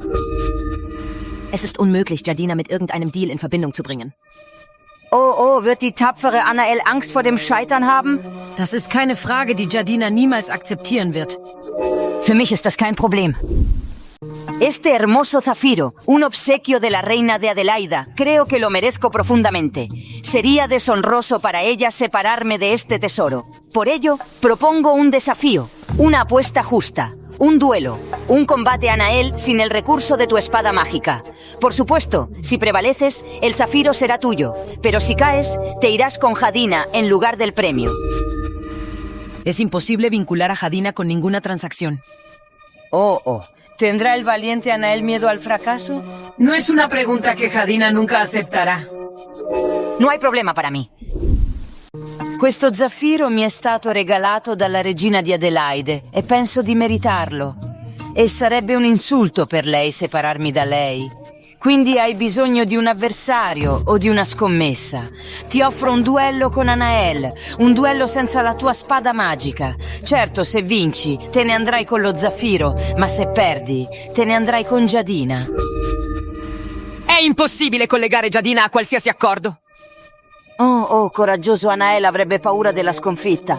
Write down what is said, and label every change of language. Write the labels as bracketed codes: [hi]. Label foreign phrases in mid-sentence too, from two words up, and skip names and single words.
[de] Es ist unmöglich, Jadina mit irgendeinem Deal in Verbindung zu bringen. Oh, wird die tapfere Anael Angst vor dem Scheitern haben? Das ist keine Frage, die Jadina niemals akzeptieren wird. Für mich ist das kein Problem. [es] Este hermoso zafiro, un obsequio de la reina de Adelaida, creo que lo merezco profundamente. Sería deshonroso para ella separarme de este tesoro. Por ello, propongo un desafío, una apuesta justa, un duelo, un combate Anael sin el recurso de tu espada mágica. Por supuesto, si prevaleces, el zafiro será tuyo, pero si caes, te irás con Jadina en lugar del premio. Es imposible vincular a Jadina con ninguna transacción. Oh. ¿Tendrá el valiente Anael miedo al fracaso? No es una pregunta que Jadina nunca aceptará. No hay problema para me. [it] Questo zaffiro mi è stato regalato dalla regina di Adelaide e penso di meritarlo. E sarebbe un insulto per lei separarmi da lei. Quindi hai bisogno di un avversario o di una scommessa. Ti offro un duello con Anael, un duello senza la tua spada magica. Certo, se vinci, te ne andrai con lo zaffiro, ma se perdi, te ne andrai con Jadina. È impossibile collegare Jadina a qualsiasi accordo. Oh, coraggioso Anael avrebbe paura della sconfitta.